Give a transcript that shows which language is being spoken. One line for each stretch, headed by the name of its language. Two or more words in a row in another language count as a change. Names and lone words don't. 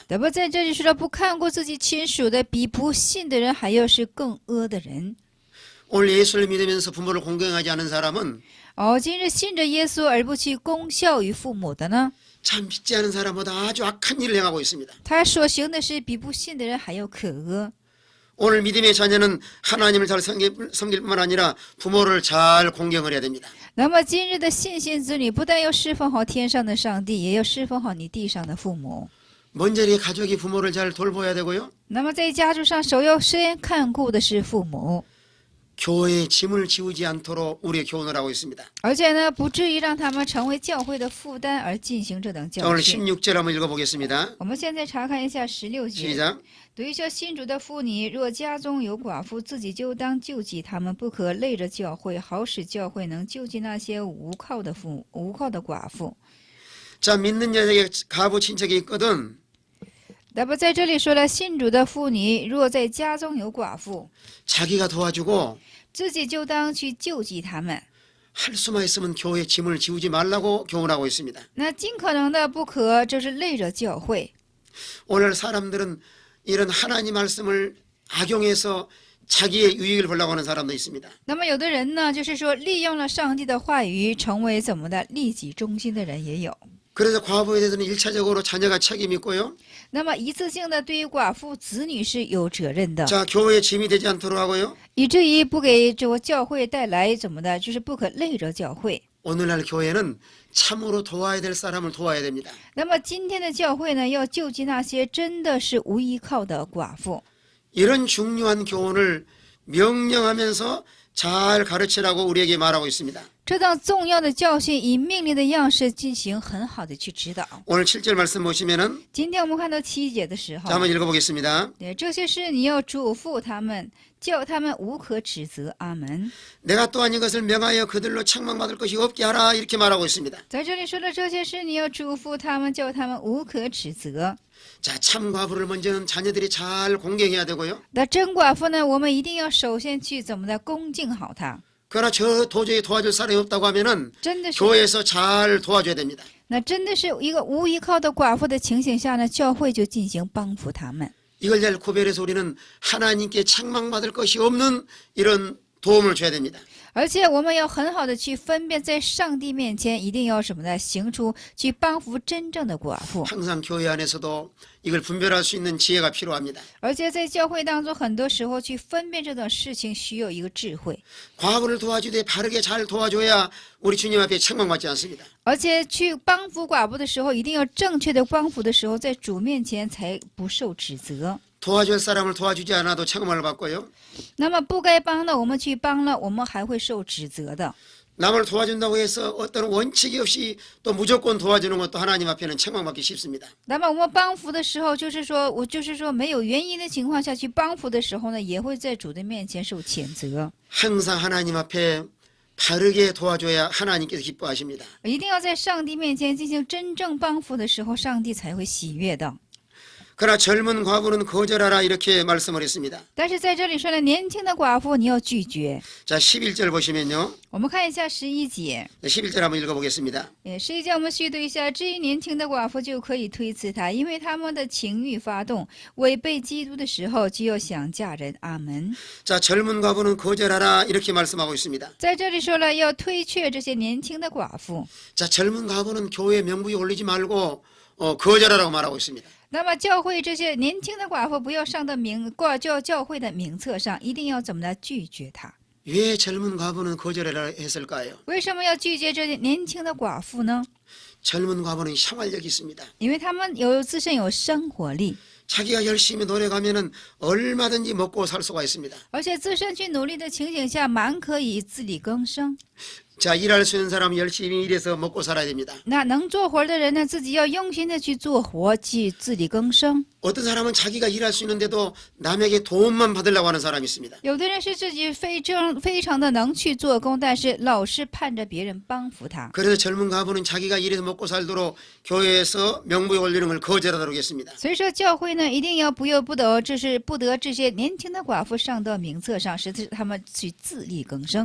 Chinese: 那么在这里说到不看过自己亲属的，比不信的人还要是更恶的人。
Korean: 오늘 예수를 믿으면서 부모를 공경하지 않은 사람은
Chinese: 今日信着耶稣而不去恭孝于父母的呢，
Korean: 참 믿지 않은 사람보다 아주 악한 일을 행하고 있습니다.
Chinese: 他所行的是比不信的人还要可恶。
Korean: 오늘 믿음의 자녀는 하나님을 잘 섬길 뿐만 아니라 부모를 잘 공경을 해야 됩니다.
Chinese: 那么今日的信心子女，不但要侍奉好天上的上帝，也要侍奉好你地上的父母。
Korean: 먼저 이 가족이 부모를 잘 돌봐야 되고요.
Chinese: 那么在家族上，首要先看顾的是父母，
Korean: 교회에 짐을 지우지 않도록 우리의 교훈을 하고 있습니다.
Chinese: 而且呢，不至于让他们成为教会的负担而进行这等
Korean: 자,
Chinese: 教
Korean: 오늘
Chinese: 训。
Korean: 16절 한번 읽어보겠습니다.
Chinese: 我们现在查看一下16节。
Korean: 시작.
Chinese: 对于这信主的妇女，若家中有寡妇，自己就当救济他们，不可累着教会，好使教会能救济那些无靠的寡妇。
Korean: 자, 믿는 자에게 가부 친척이 있거든
Chinese: 那么在这里说了，信主的妇女若在家中有寡妇，
Korean: 자기가 도와주고
Chinese: 自己就当去救济他们。
Korean: 할 수만 있으면 교회 짐을 지우지 말라고 교훈하고 있습니다.
Chinese: 那尽可能的不可就是累着教会。
Korean: 오늘 사람들은 이런 하나님 말씀을 악용해서 자기의 유익을 보려고 하는 사람도 있습니다.
Chinese: 那么有的人呢，就是说利用了上帝的话语，成为怎么的利己中心的人也有。
Korean: 그래서 과부에 대해서는 1차적으로 자녀가 책임이 있고요.
Chinese: 那么一次性的对于寡妇子女是有责任的，
Korean: 자, 교회에 짐이 되지 않도록 하고요.
Chinese: 以至于不给这个教会带来怎么的，就是不可累着教会。
Korean: 오늘날 교회는 참으로 도와야 될 사람을 도와야 됩니다.
Chinese: 那么今天的教会呢，要救济那些真的是无依靠的寡妇。
Korean: 이런 중요한 교훈을 명령하면서 잘 가르치라고 우리에게 말하고 있습니다.
Chinese: 这档重要的教训以命令的样式进行很好的去指导。
Korean: 오늘 7절 말씀 보시면은
Chinese: 今天我们看到7节的时候
Korean: 자, ， 한번 읽어보겠습니다.
Chinese: 对这些事你要嘱咐他们，叫他们无可指责。阿门。
Korean: 내가 또한 이것을 명하여 그들로 책망받을 것이 없게 하라 이렇게 말하고 있습니다.
Chinese: 在这里说的这些事，你要嘱咐他们，叫他们无可指责。
Korean: 자, 참 과부를 먼저는 자녀들이 잘 공경해야 되고요.
Chinese: 那真寡妇呢，我们一定要首先去怎么的恭敬好她。
Korean: 그러나 저 도저히 도와줄 사람이 없다고 하면은
Chinese: 真的是，
Korean: 교회에서 잘 도와줘야 됩니다.
Chinese: 那真的是一个无依靠的寡妇的情形下呢，教会就进行帮扶他们。
Korean: 이걸 잘 구별해서 우리는 하나님께 책망받을 것이 없는 이런 도움을 줘야 됩니다.
Chinese: 而且我们要很好的去分辨，在上帝面前一定要什么呢？行出去帮扶真正的寡妇。
Korean: 항상 교회 안에서도 이걸 분별할 수 있는 지혜가 필요합니다.
Chinese: 而且在教会当中，很多时候去分辨这种事情需要一个智慧。
Korean: 과부를 도와주되 바르게 잘 도와줘야 우리 주님 앞에 책망받지 않습니다.
Chinese: 而且去帮扶寡妇的时候，一定要正确的帮扶的时候，在主面前才不受指责。
Korean: 도와줄 사람을 도와주지 않아도 책망을 받고요.
Chinese: 那么不该帮的，我们去帮了，我们还会受指责的。
Korean: 남을 도와준다고 해서 어떤 원칙이 없이 또 무조건 도와주는 것도 하나님 앞에는 책망받기 쉽습니다.
Chinese: 那么我们帮扶的时候，就是说没有原因的情况下去帮扶的时候呢，也会在主的面前受谴责。
Korean: 항상 하나님 앞에 바르게 도와줘야 하나님께서 기뻐하십니다.
Chinese: 一定要在上帝面前进行真正帮扶的时候，上帝才会喜悦的。
Korean: 그러나 젊은 과부는 거절하라 이렇게 말씀을 했습니다.
Chinese: 但是在这里说呢，年轻的寡妇你要拒绝。
Korean: 자, 11절 보시면요.
Chinese: 我们看一下11节，
Korean: 11절 한번 읽어보겠습니다.
Chinese: 11 节我们续读一下。至于年轻的寡妇，就可以推辞她，因为他们的情欲发动，违背基督的时候，就要想嫁人。阿门。
Korean: 자, 젊은 과부는 거절하라 이렇게 말씀하고 있습니다.
Chinese: 在这里说了，要推却这些年轻的寡妇。
Korean: 자, 젊은 과부는 교회 명부에 올리지 말고 거절하라고 말하고 있습니다.
Chinese: 那么教会这些年轻的寡妇不要上到挂教会的名册上，一定要怎么的拒绝她。
Korean: 왜 젊은 과부는 거절하라 했을까요?
Chinese: 为什么要拒绝这些年轻的寡妇呢？
Korean: 젊은 과부는 생활력이 있습니다.
Chinese: 因为他们自身有生活力，
Korean: 자기가 열심히 노력하면은 얼마든지 먹고 살 수가 있습니다.
Chinese: 而且自身去努力的情形下，蛮可以自力更生。
Korean: 자, 일할 수 있는 사람은 열심히 일해서 먹고 살아야 됩니다.
Chinese: 那能做活的人呢，自己要用心的去做活，去自力更生。
Korean: 어떤 사람은 자기가 일할 수 있는데도 남에게 도움만 받으려고 하는 사람이 있습니다.
Chinese: 有的人是自己非常的能去做工，但是老是盼着别人帮扶他。
Korean: 그래서 젊은 과부는 자기가 일해서 먹고 살도록 교회에서 명부에 올리는 걸 거절하도록 했습니다.
Chinese: 所以说，教会呢一定要不得这些年轻的寡妇上到名册上，使他们去自力更生。